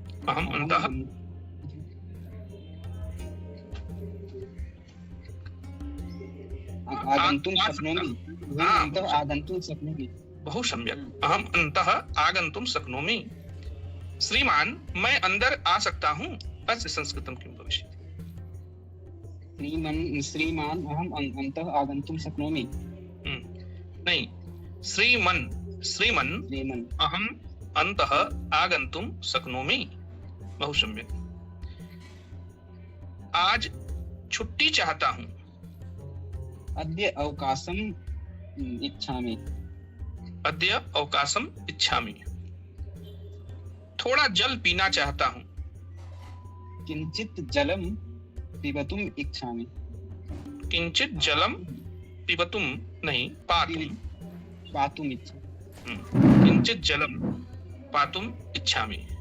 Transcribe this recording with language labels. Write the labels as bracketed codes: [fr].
[sa] अहम अंतः आगन्तुं शक्नोमि। हाँ। अन्तः आगन्तुं शक्नोमि। बहु सम्यक। अहम अंतः आगन्तुं शक्नोमि। [hi] श्रीमान, मैं अंदर आ सकता हूँ। [sa] अस्य संस्कृतम किम भविष्यति? श्रीमान अहम अन्तः आगन्तुं शक्नोमि। [hi] नहीं, श्रीमन श्रीमन [sa] श्रीमन् अहम अंतः आगन्तुं शक्नोमि। बहु सम्यक। [hi] आज छुट्टी चाहता हूँ। [sa] अद्य अवकाशम् इच्छामि। अद्य अवकाशम इच्छामि। [hi] थोड़ा जल पीना चाहता हूँ। [sa] किञ्चित् जलं पिबतुम् इच्छामि। किंचित जलम पिबतुम नहीं पातुम। पातुम् इच्छामि। किंचित जलम पातुम इच्छामि।